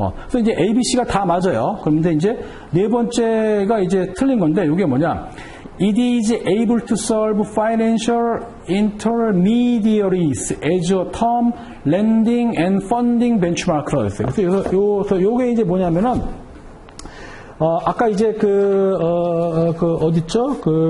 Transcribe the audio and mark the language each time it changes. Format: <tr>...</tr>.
<ko>그래서 이제 A, B, C가 다 맞아요. 그런데 이제 네 번째가 이제 틀린 건데, 이게 뭐냐.</ko> <en>It is able to serve financial intermediaries as a term lending and funding benchmark</en> <ko>라고 했어요. 그래서 요게 이제 뭐냐면은, 아까 이제 어딨죠?</ko>